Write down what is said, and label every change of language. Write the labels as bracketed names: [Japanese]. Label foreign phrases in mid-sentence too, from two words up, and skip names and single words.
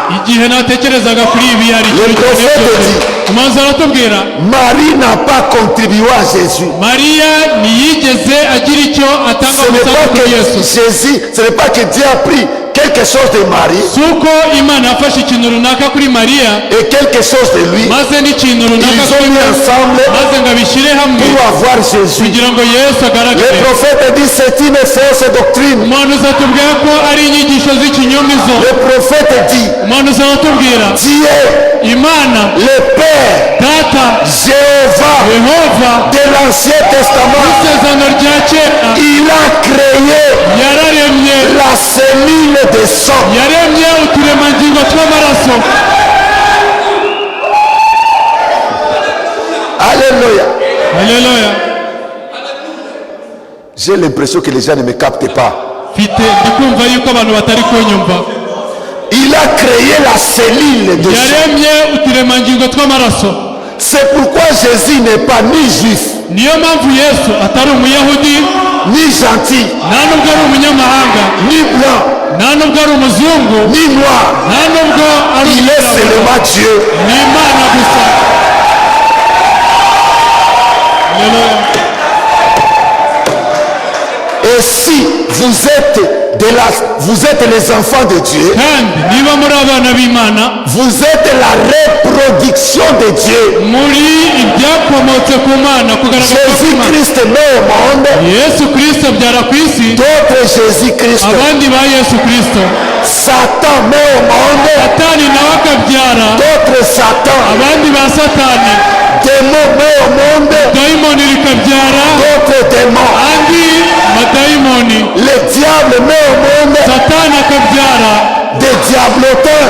[Kinyarwanda] Igihe natekerezaga kuri ibi hari [French] Le prophète dit, [Kinyarwanda] umuhanuzi aratubwira [French] Marie n'a pas contribué à Jésus. [Kinyarwanda] Mariya ntiyigeze agira icyo atanga [French] Ce n'est [Kinyarwanda] umusanzu [French] pas [Kinyarwanda] kuri [French] que [Kinyarwanda] Yesu. [French] Jésus, ce n'est pas que Dieu a pris quelque chose de Marie [Kinyarwanda] Si uko Imana yafashe ikintu runaka kuri Mariya [French] et quelque chose de lui. [Kinyarwanda] maze n'ikintu runaka [French] Ils ont [Kinyarwanda] kuri [French] mis [Kinyarwanda] we [French] ensemble [Kinyarwanda] maze ngo abishyire hamwe [French] pour avoir Jésus. [Kinyarwanda] kugira ngo Yesu [French] Le [Kinyarwanda] agaragare. [French] prophète dit c'est une fausse doctrine. [Kinyarwanda] Umuhanuzi atubwira ko ari inyigisho z'ikinyoma izo. [French] Le prophète dit [Kinyarwanda] Umuhanuzi aratubwira [French] Dieu, [Kinyarwanda] Imana [French] le Père, [Kinyarwanda] Data Jéhovah Yehova [French] de l'Ancien Testament, [Kinyarwanda] isezerano rya kera [French] il a créé [Kinyarwanda] yararemye [French] la cellule de sang. [Kinyarwanda] yaremye uturemangingo tw'amaraso. [French] Alléluia. [Kinyarwanda] Haleluya. [French] J'ai l'impression que les gens ne me captent pas. [Kinyarwanda] Mfite ndikumva yuko abantu batari kunyumva. [French] Il a créé la cellule de sang. [Kinyarwanda] Yaremye uturemangingo tw'amaraso. [French] C'est pourquoi Jésus n'est pas ni juif, [Kinyarwanda] Niyo mpamvu Yesu atari umuyahudi, [French] ni gentil, [Kinyarwanda] nta nubwo ari umunyamahanga, [French] ni blanc, [Kinyarwanda] nta nubwo ari umuzungu, [French] ni noir. [Kinyarwanda] nta nubwo ari [French] Il est seulement Dieu. [Kinyarwanda] ni Imana gusa. Haleluya. [French] Et si vous êtes les enfants de Dieu, [Kinyarwanda] Kandi niba muri abana b'Imana, [French] vous êtes la reproduction de Dieu. [Kinyarwanda] muri ibyakomotse ku Mana, kugaragara kw'Imana. [French] Jésus-Christ met au monde [Kinyarwanda] Yesu Kristo abyara ku isi [French] d'autres Jésus-Christ. [Kinyarwanda] abandi ba Yesu Kristo. [French] Satan met au monde [Kinyarwanda] Satani nawe akabyara [French] d'autres Satan. [Kinyarwanda] abandi ba Satani. [French] Démons met au monde [Kinyarwanda] Dayimoni rikabyara [French] d'autres démons. [Kinyarwanda] andi madayimoni. [French] Le diable met au monde [Kinyarwanda] Satani akabyara [French] des diablotins.